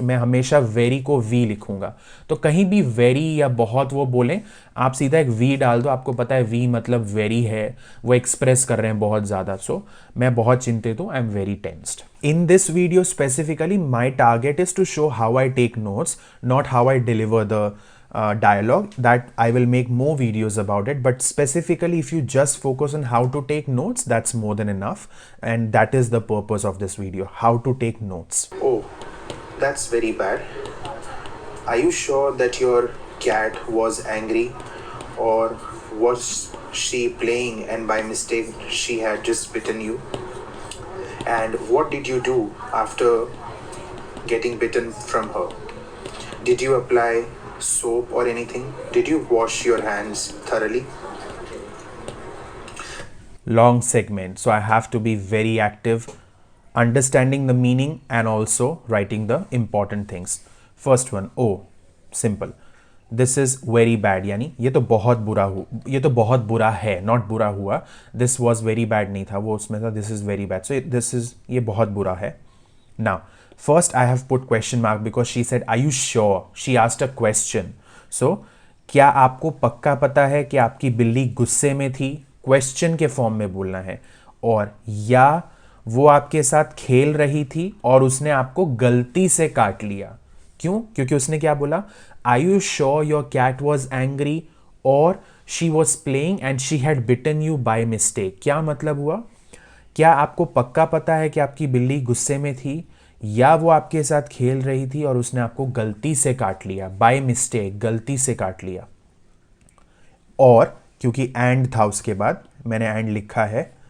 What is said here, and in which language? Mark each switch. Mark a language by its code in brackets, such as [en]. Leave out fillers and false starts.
[hi] मैं हमेशा वेरी को वी लिखूंगा. तो कहीं भी वेरी या बहुत वो बोलें, आप सीधा एक वी डाल दो. आपको पता है वी मतलब वेरी है, वो एक्सप्रेस कर रहे हैं बहुत ज़्यादा. [en] so [hi] मैं बहुत चिंतित हूँ, [en] I am very tensed. In this video specifically my target is to show how I take notes, not how I deliver the dialogue. That I will make more videos about it, but specifically if you just focus on how to take notes, that's more than enough, and that is the purpose of this video, how to take notes. Oh, that's very bad. Are you sure that your cat was angry, or was she playing and by mistake she had just bitten you? And what did you do after getting bitten from her. Did you apply soap or anything? Did you wash your hands thoroughly? Long segment, so I have to be very active, understanding the meaning and also writing the important things. First one, oh, simple. This is very bad, [hi] यानी ये तो बहुत बुरा है, not बुरा हुआ. [en] This was very bad [hi] नहीं था, वो उसमें था [en] this is very bad. So this is, [hi] ये बहुत बुरा है. [en] Now, first I have put question mark because she said, are you sure? She asked a question. [hi] So, क्या आपको पक्का पता है कि आपकी बिल्ली गुस्से में थी? क्वेश्चन के फॉर्म में बोलना है. और या वो आपके साथ खेल रही थी और उसने आपको गलती से काट लिया. क्यों? क्योंकि उसने क्या बोला? [en] Are you sure your cat was angry or she was playing and she had bitten you by mistake? [hi] क्या मतलब हुआ? क्या आपको पक्का पता है कि आपकी बिल्ली गुस्से में थी या वो आपके साथ खेल रही थी और उसने आपको गलती से काट लिया? बाय मिस्टेक, गलती से काट लिया. और क्योंकि एंड था उसके बाद, मैंने एंड लिखा है.